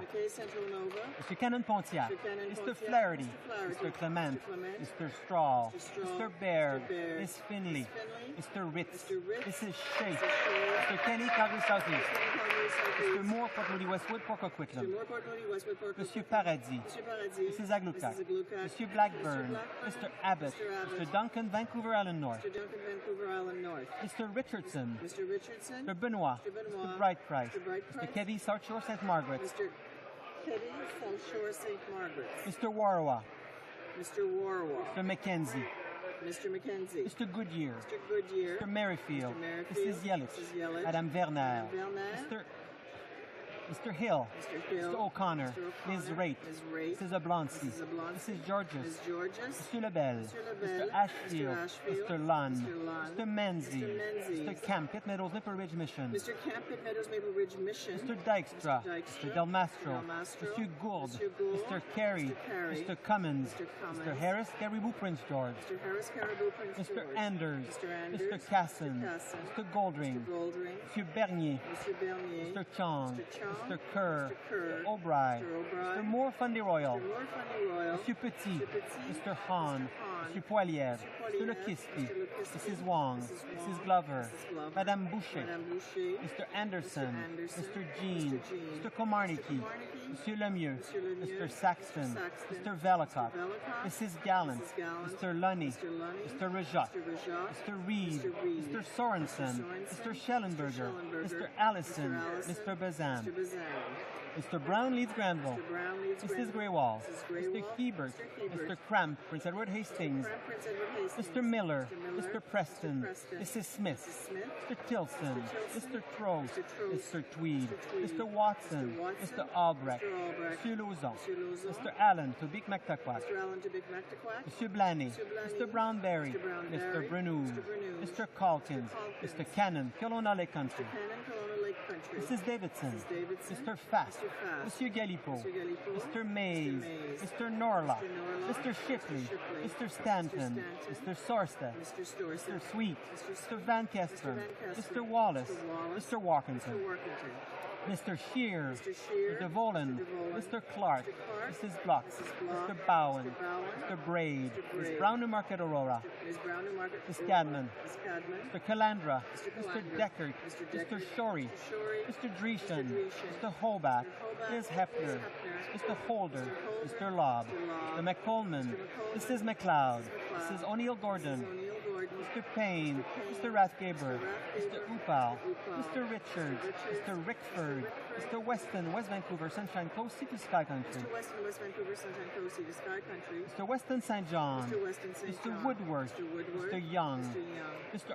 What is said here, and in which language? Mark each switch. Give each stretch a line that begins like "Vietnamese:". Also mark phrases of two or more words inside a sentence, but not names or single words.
English: McKay Central Nova. Mr. Cannon Pontiac. Mr. Cannon Mr. Pontiac. Flaherty. Mr. Flaherty. Mr. Clement. Mr. Clement. Mr. Straw. Mr. Straw. Mr. Baird. Mr. Baird. Ms. Finley. Ms. Mr. Ritz. Mr. Ritz. Mrs. Shea. Mrs. Shea. Mr. Kenny, Calgary Southeast. Calgary Southeast. Mr. Moore, Port Moody, Westwood, Port Mr. Coquitlam. Moore, Port Moody, Westwood, Port Monsieur Coquitlam. Paradis. Mr. Paradis. Mrs. Aglukat. Mrs. Aglukat. Monsieur Blackburn. Mr. Blackburn. Mr. Abbott. Mr. Abbott. Mr. Duncan, Vancouver Island North. Mr. Duncan, Vancouver Island North. Mr. Richardson. Mr. Richardson. Mr. Benoit. Mr. Benoit. Mr. Brightprice. Mr. Brightprice. Mr. Kevy, South Shore, St. Margaret. Mr. Keddy, South Shore, St. Margaret's. Mr. Warwa. Mr. Warwa. Mr. Mackenzie. Mr. Mackenzie. Mr. Goodyear. Mr. Goodyear. Mr. Merrifield. Mr. Merrifield. Mrs. Yelich. Mrs. Yelich. Madame Werner. Madame Werner. Mr. Hill. Mr. Hill. Mr. O'Connor. Mr. Ms. Raitt. Ms. Raitt. Mrs. Oblonsky. Mrs. Oblonsky. Mrs. Georges. Ms. Georges. Mr. Lebel. Mr. Lebel. Mr. Ashfield. Mr. Ashfield. Mr. Lunn. Mr. Lunn. Mr. Menzies. Mr. Menzies. Mr. Camp, Pitt Meadows, Nipper Ridge Mission. Mr. Camp, Pitt Meadows, Maple Ridge Mission. Mr. Dykstra. Mr. Dykstra. Mr. Del Mastro. Del Mastro. Monsieur Gourde. Monsieur Gourde. Mr. Carey. Mr. Carey. Mr. Cummins. Mr. Cummins. Mr. Harris, Caribou, Prince George. Mr. Harris, Caribou, Prince Mr. George. Anders. Mr. Anders. Mr. Casson. Mr. Casson. Mr. Goldring. Mr. Goldring. Monsieur Bernier. Mr. Bernier. Mr. Chong. Mr. Chong. Mr. Kerr. Mr. Kerr. O'Brien. Mr. O'Brien. Mr. Moore, Fundy Royal. Mr. Moore, Fundy Royal. Monsieur Petit. Mr. Petit. Mr. Hahn. Mr. Hahn. Monsieur Poilievre. Mr. Mr. Poilievre. Lekiski. Mr. Lekiski. Mrs. Wong. Mrs. Wong. Mrs. Glover. Mrs. Glover. Madame Boucher. Madame Boucher. Mr. Anderson. Mr. Anderson. Mr. Jean. Mr. Jean. Mr. Komarniki. Mr. Komarniki. Monsieur Lemieux. Mr. Lemieux. Mr. Saxton. Mr. Saxton. Mr. Velicott. Mr. Velicott. Mrs. Gallant. Mrs. Gallant. Mr. Lunny. Mr. Lunny. Mr. Rajat. Mr. Rajat. Mr. Reed. Mr. Reed. Mr. Sorensen. Mr. Schellenberger. Mr. Allison. Mr. Bazan. Mr. Bazan. Mr. Brown, Leeds Granville. Mr. Brown, Leeds Mrs. Granville. Greywall. Mrs. Greywall. Mr. Hebert. Mr. Hebert. Mr. Cramp, Prince Edward Hastings. Cramp, Prince Edward Hastings. Mr. Miller. Mr. Miller. Mr. Preston. Mr. Preston. Mrs. Smith. Mrs. Smith. Mr. Tilson. Mr. Trost. Mr. Trost. Mr. Tweed. Mr. Tweed. Mr. Watson. Mr. Watson. Mr. Albrecht. Mr. Albrecht. Monsieur Lauzon. Mr. Lauzon. Mr. Allen, Tobic McTaquac. Mr. Allen to Big Mactaquac. Monsieur Blaney. Mr. Blaney. Mr. Brownberry. Mr. Brownberry. Mr. Brenoud. Mr. Brenoud. Mr. Calkins. Mr. Cannon, Kelowna Lake Country. Cannon, Kelowna Lake Country. Mrs. Davidson. Mrs. Davidson. Mr. Fast. Mr. Fast. Monsieur Galipo. Mr. Galipo. Mr. Mays. Mr. Mays. Mr. Norlock. Mr. Norlock. Mr. Shipley. Mr. Shipley. Mr. Stanton. Mr. Mr. Sorsta. Mr. Storsa. Mr. Sweet. Mr. Mr. Van Kester. Mr. Van Kester. Mr. Wallace. Mr. Wallace. Mr. Walkington. Mr. Workington. Mr. Scheer, Mr. Volan, Mr. Clark, Mrs. Block, Mr. Bowen, Mr. Braid, Ms. Brown Newmarket Aurora, Ms. Cadman, Mr. Calandra, Mr. Deckert, Mr. Shorey, Mr. Dreeshen, Mr. Hobart, Ms. Hefner, Mr. Holder, Mr. Lobb, Mr. McColman, Mrs. McLeod, Mrs. O'Neill Gordon, Mr. Payne, Mr. Rathgaber, Mr. Upal, Mr. Richards, Mr. Rickford, Mr. Weston, West Vancouver, Sunshine Coast, City Sky Country, Mr. Weston St. John, Mr. Woodworth, Mr. Young, Mr.